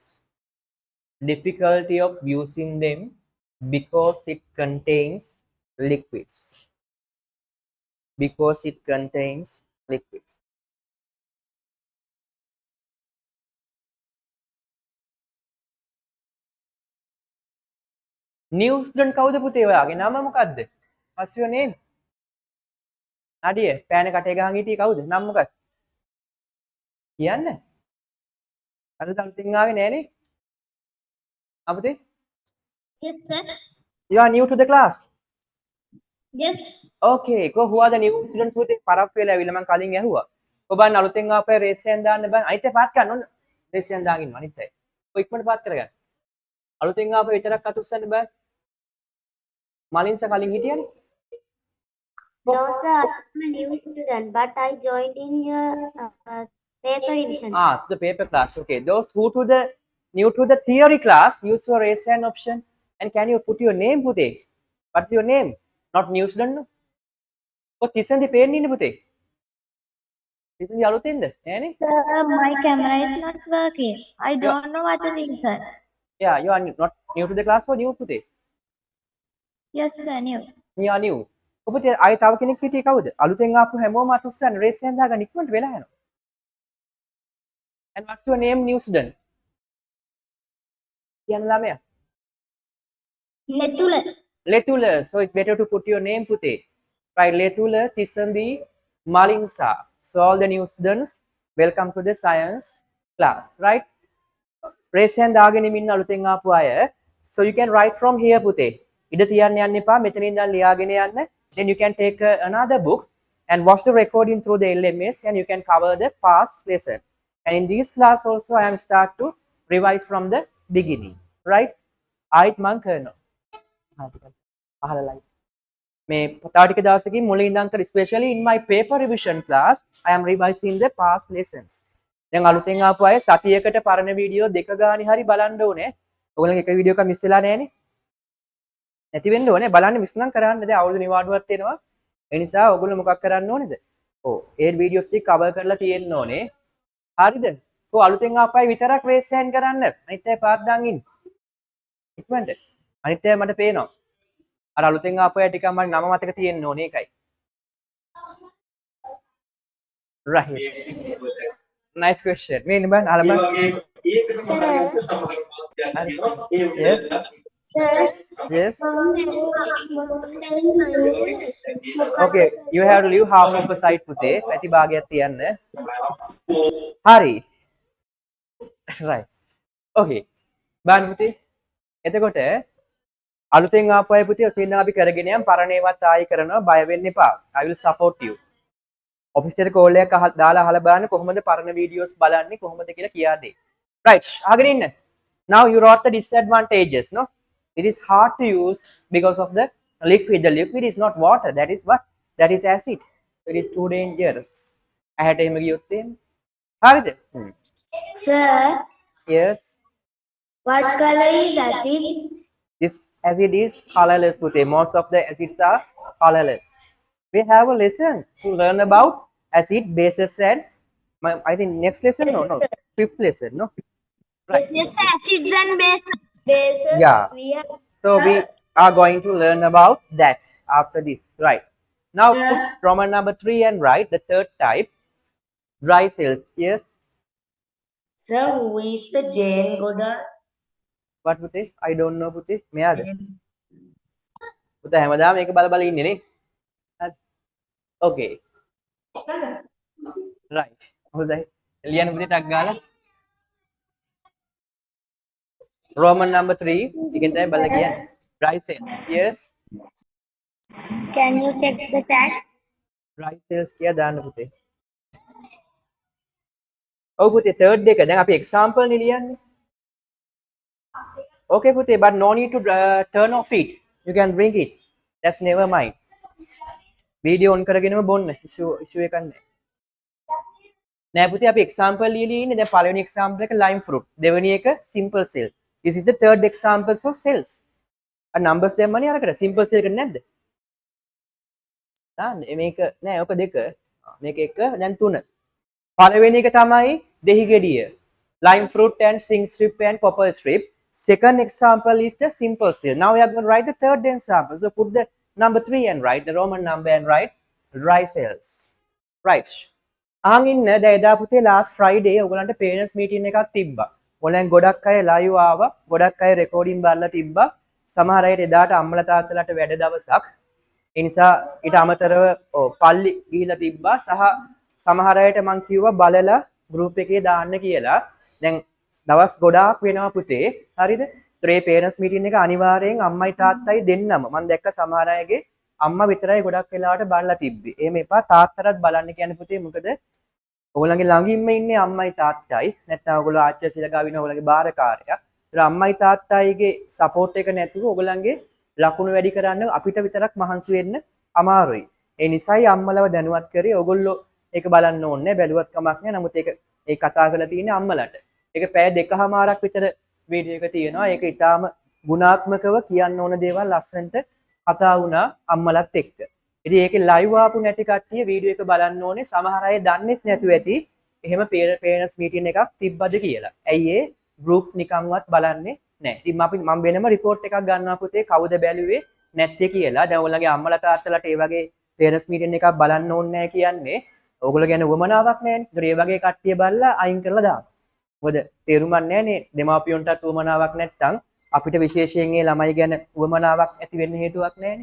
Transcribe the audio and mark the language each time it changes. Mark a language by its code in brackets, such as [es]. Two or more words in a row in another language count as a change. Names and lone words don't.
[en] Difficulty of using them because it contains liquids. Because it contains liquids. New student [si] කවුද පුතේ ඔයාගේ නම මොකද්ද? [en] What's your name? [si] අඩිය පෑන කටේ ගහන් හිටියේ කවුද? නම මොකක්ද? කියන්න. අද තල්තින් ආවේ නෑනේ. අපතේ? [en] Yes, sir. You are new to the class. Yes. Okay, go who are the new students පුතේ? [si] පරක් වෙලා ඇවිල්ලා මම කලින් ඇහුවා. ඔබන් අලුතෙන් ආපේ රේස් එකෙන් දාන්න බෑ. අනිත් එක පාත් ගන්න ඕන. රේස් එකෙන් දාගෙන අනිත් එක. ඔය ඉක්මනට පාත් කරගන්න. අලුතෙන් ආපේ විතරක් අතුස්සන්න බෑ. මලින්ස කලින් හිටියනේ. [en] No, sir, I'm a new student, but I joined in your paper division. The paper class. Okay, those who to the new to the theory class, use your raise hand option. And can you put your name පුතේ? What's your name? Not new student no. [si] ඔය තිසන්දි පේන්නේ ඉන්නේ පුතේ. තිසන්දි අලුතෙන්ද? නෑනේ. [en] Sir, my camera is not working. I don't know what it is, sir. Yeah, you are not new to the class or new පුතේ? Yes, sir, new. You are new. [si] ඔබ පුතේ ආයෙ තව කෙනෙක් හිටියේ කවුද? අලුතෙන් ආපු හැමෝම අතුස්සන්න [en] raise hand [si] දාගන්න ඉක්මනට වෙලා යනවා. [en] And what's your name, new student? [si] කියන්න ළමයා. Letula. Letula. [en] So it's better to put your name පුතේ. Right, Letula, Tisandi, Malinsa. So all the new students, welcome to the science class, right? Raise hand [si] දාගෙන ඉන්න අලුතෙන් ආපු අය. [en] So you can write from here පුතේ. [si] ඉඩ තියන්න යන්න එපා. මෙතනින් ඉඳන් ලියාගෙන යන්න. [en] Then you can take another book and watch the recording through the LMS and you can cover the past lesson. And in this class also I am start to revise from the beginning, right? [si] ආයිත් මං කරනවා. අහලා live. මේ තව ටික දවසකින් මුලින් ඉඳන් කර [en] especially in my paper revision class I am revising the past lessons. [si] දැන් අලුතෙන් ආපු අය සතියකට පරණ වීඩියෝ දෙක ගානේ හරි බලන්න ඕනේ. ඔයගොල්ලන්ගේ එක වීඩියෝ එකක් මිස් වෙලා නැහනේ. නැති වෙන්න ඕනේ. බලන්න මිස් නම් කරන්න. දැන් අවුරුදු නිවාඩුවක් එනවා. ඒ නිසා ඔයගොල්ලෝ මොකක් කරන්න ඕනේද? ඔව් ඒ වීඩියෝස් ටික කවර් කරලා තියෙන්න ඕනේ. හරිද? ඔව් අලුතෙන් ආපු අය විතරක් [en] raise hand [si] කරන්න. අනිත් අය පාත් දාන් ඉන්න. ඉක්මනට. අනිත් අය මට පේනවා. අර අලුතෙන් ආපු අය ටික මම නම මතක තියෙන්න ඕනේ ඒකයි. [en] Right. Nice question. [si] මේ ඉන්න බලන්න අලම. [en] Yes. Sir. Yes. Okay, you have to leave half of the side පුතේ. [si] පැති භාගයක් තියන්න. හරි. [en] Right. Okay. [si] බලන්න පුතේ. එතකොට අලුතෙන් ආපු අය පුතේ ඔතෙන් අපි කරගෙන යම් පරණ ඒවාත් ආයි කරනවා බය වෙන්න එපා. [en] I will support you. [si] ඔෆිස් එකට කෝල් එකක් දාලා අහලා බලන්න කොහොමද පරණ වීඩියෝස් බලන්නේ කොහොමද කියලා කියා දෙන්න. Right. අහගෙන ඉන්න. [en] Now you wrote the disadvantages, no? It is hard to use because of the liquid. The liquid is not water. That is what? That is acid. It is too dangerous. [si] ඇහැට එහෙම ගියොත් එහෙම. හරිද? [en] Sir, Yes. what color is acid? This acid is colorless, Pute. Most of the acids are colorless. We have a lesson to learn about acid, bases, and I think next lesson, no, fifth lesson, no? Right. Yes, acids and bases. Bases. Yeah. We have. So we are going to learn about that after this, right? Now Yeah. put Roman number 3 and write the third type, dry cells. Yes. Sir, who is the Jane goddess? What Pute? I don't know Pute. [si] මෙයාද? පුතා හැමදාම මේක බල බල ඉන්නේ නේ. හරි. [en] Okay. Right. [si] හොඳයි. ලියන්න පුතේ ටක් ගාලා. [en] Roman number 3. [si] ඉතින් තමයි බලලා කියන්නේ. [en] Dry cells. Yes. Can you check the chat? [si] Dry cells කියලා දාන්න පුතේ. ඔව් පුතේ third එක දැන් අපි example නේ ලියන්නේ. Okay පුතේ, [en] but no need to turn off it. You can bring it. That's never mind. [si] Video on කරගෙනම බොන්න. issue එකක් නැහැ. නෑ පුතේ අපි example ලියලා ඉන්නේ. දැන් පළවෙනි example එක [en] lime fruit. [si] දෙවෙනි එක [en] simple cell. This is the third examples for cells. [si] numbers දැම්මනේ අරකට. [en] simple cell [si] එක නැද්ද? දාන්න. මේක නෑ ඔක දෙක. මේක එක දැන් තුන. පළවෙනි එක තමයි දෙහි ගෙඩිය. [en] Lime fruit and zinc strip and copper strip. Second example is the simple cell. Now we are going to write the third example. So put the number 3 and write the Roman number and write dry cells. Right. [si] ආන් ඉන්න දැන් එදා පුතේ [en] last Friday [si] ඔයගලන්ට [en] parents meeting [si] එකක් තිබ්බා. ඔයගලන් ගොඩක් අය live ආවා. ගොඩක් අය recording බලලා තිබ්බා. සමහර අයට එදාට අම්මලා තාත්තලාට වැඩ දවසක්. ඒ නිසා ඊට අමතරව පල්ලි ගිහිලා තිබ්බා සහ සමහර අයට මං කිව්වා බලලා group එකේ දාන්න කියලා. දැන් දවස් ගොඩාක් වෙනවා පුතේ. හරිද? ඒ [en] parents meeting [si] එක අනිවාර්යෙන් අම්මයි තාත්තයි දෙන්නම. මම දැක්ක සමහර අයගේ අම්මා විතරයි ගොඩක් වෙලාවට බලලා තිබ්බේ. එහෙම එපා තාත්තටත් බලන්න කියන්නේ පුතේ. මොකද ඔයගොල්ලන්ගේ ළඟින්ම ඉන්නේ අම්මයි තාත්තයි. නැත්නම් ඔයගොල්ලෝ ආච්චි සිලගා වින ඔයගොල්ලන්ගේ බාරකාරයා. ඒත් අම්මයි තාත්තයිගේ support එක නැතුව ඔයගොල්ලන්ගේ ලකුණු වැඩි කරන්න අපිට විතරක් මහන්සි වෙන්න අමාරුයි. ඒ නිසායි අම්මලව දැනුවත් කරේ ඔයගොල්ලෝ ඒක බලන්න ඕනේ. බැලුවත් කමක් නැහැ. නමුත් ඒක කතා කරලා තියෙන්නේ අම්මලට. ඒක පැය දෙකමාරක් විතර වීඩියෝ එක තියෙනවා. ඒක ඊටාම ගුණාත්මකව කියන්න ඕන දේවල් ලස්සනට කතා වුණා අම්මලත් එක්ක. ඉතින් ඒකේ ලයිව් ආපු නැති කට්ටිය වීඩියෝ එක බලන්න ඕනේ. සමහර අය දන්නෙත් නැතුව ඇති එහෙම [en] parents meeting [si] එකක් තිබ්බද කියලා. ඇයි ඒ group නිකන්වත් බලන්නේ නැහැ. ඉතින් මම වෙනම report එකක් ගන්නවා පුතේ කවුද බැලුවේ නැත්තේ කියලා. දැන් ඔයගොල්ලන්ගේ අම්මලා තාත්තලාට ඒ වගේ [en] parents meeting [si] එකක් බලන්න ඕනේ නැහැ කියන්නේ ඔයගොල්ලෝ ගැන වමනාවක් නැහැනේ. ඒතර ඒ වගේ කට්ටිය බලලා අයින් කරලා දාන්න. මොකද තේරුමක් නැහැනේ දෙමාපියන්ටත් වමනාවක් නැත්තම් අපිට විශේෂයෙන් ඒ ළමයි ගැන වමනාවක් ඇති වෙන්න හේතුවක් නැහැනේ.